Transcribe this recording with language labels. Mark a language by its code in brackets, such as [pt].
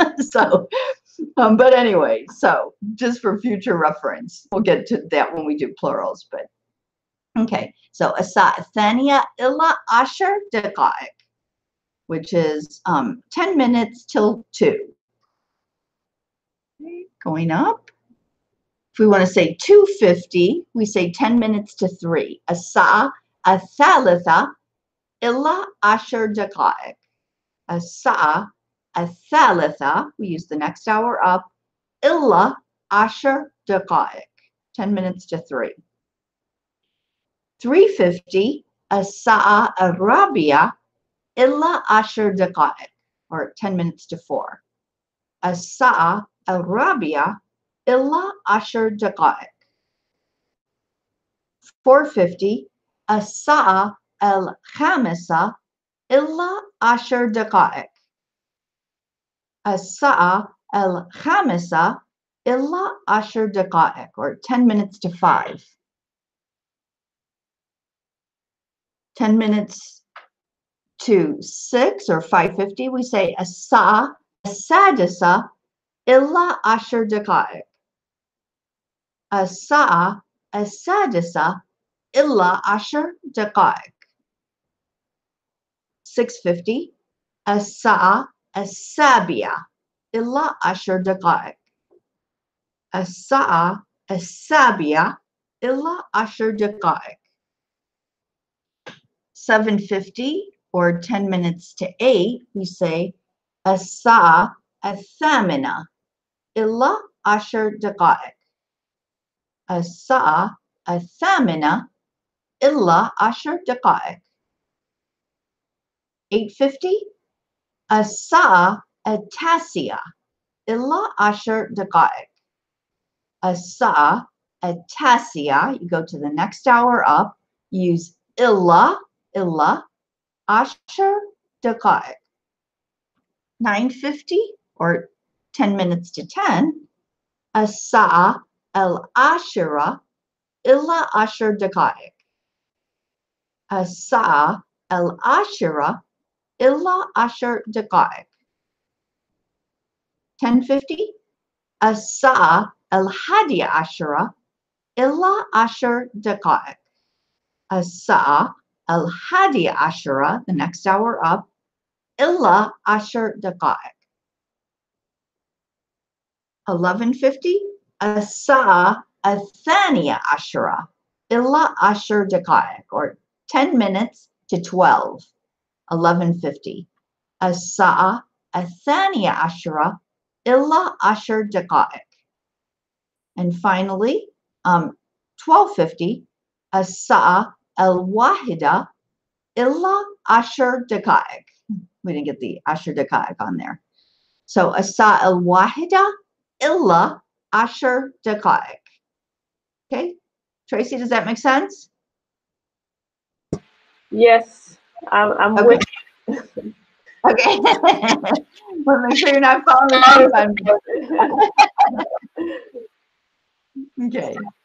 [en] So, but anyway, so just for future reference, we'll get to that when we do plurals, but okay. So, [ar] الساعة الثانية إلى 10 دقائق, [en] which is 10 minutes till 2. Okay, going up. If we want to say 2:50, we say 10 minutes to 3. [ar] الساعة الثالثة إلى 10 دقائق. الساعة الثالثة, [en] we use the next hour up, [ar] إلى 10 دقائق. [en] 10 minutes to 3. 3:50, [ar] الساعة الرابعة إلى 10 دقائق, [en] or 10 minutes to 4. [ar] الساعة الرابعة إلى 10 دقائق. 4:50, الساعة الخامسة إلى 10 دقائق. الساعة الخامسة إلى 10 دقائق, [en] or 10 minutes to 5. 10 minutes to 6, or 5:50, we say [ar] الساعة السادسة إلى 10 دقائق. الساعة السادسة إلى 10 دقائق. 6:50, الساعة السابعة إلى 10 دقائق. الساعة السابعة إلى 10 دقائق. [en] 7:50, or 10 minutes to 8, we say [ar] الساعة الثامنة إلى 10 دقائق. الساعة الثامنة إلى 10 دقائق. 8:50, الساعة التاسعة إلى 10 دقائق. الساعة التاسعة, [en] you go to the next hour up, use [ar] إلى 10 دقائق. [en] 9:50, or 10 minutes to 10, [ar] الساعة العاشرة إلى 10 دقائق. الساعة العاشرة إلى 10 دقائق. 10:50, الساعة الحادية عشرة إلى 10 دقائق. الساعة الحادية عشرة, [en] the next hour up, [ar] إلى 10 دقائق. 11:50, الساعة الثانية عشرة إلى 10 دقائق, [en] or 10 minutes to 12. [ar] 11:50, الساعة الثانية عشرة إلى 10 دقائق. [en] And finally, [ar] 12:50, الساعة الواحدة إلى 10 دقائق. [en] We didn't get the [ar] 10 دقائق [en] on there. [ar] So الساعة الواحدة إلى 10 دقائق. [en] Okay, Tracy, does that make sense? Yes, I'm okay. with you. Okay. Well, make sure you're not falling asleep on me. Okay.